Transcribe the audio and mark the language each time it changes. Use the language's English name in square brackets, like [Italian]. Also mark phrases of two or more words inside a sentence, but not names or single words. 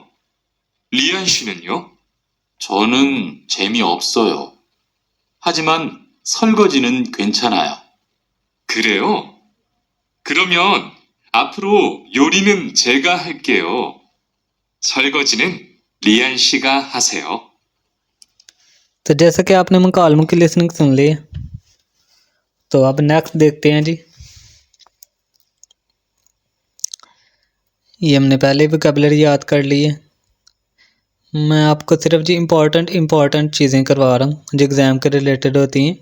[Korean] 리안 씨는요? 저는 재미없어요. 하지만 설거지는 괜찮아요. 그래요? 그러면 앞으로 요리는 제가 할게요. 설거지는 리안 씨가 하세요. [Hindi] तो जैसा कि आपने मुकालमों की लिसनिंग सुन ली है, तो अब नेक्स्ट देखते हैं जी। ये हमने पहले वोकैबुलरी याद कर ली है। मैं आपको सिर्फ जी इम्पोर्टेंट चीज़ें करवा रहा हूँ जो एग्ज़ाम के रिलेटेड होती हैं।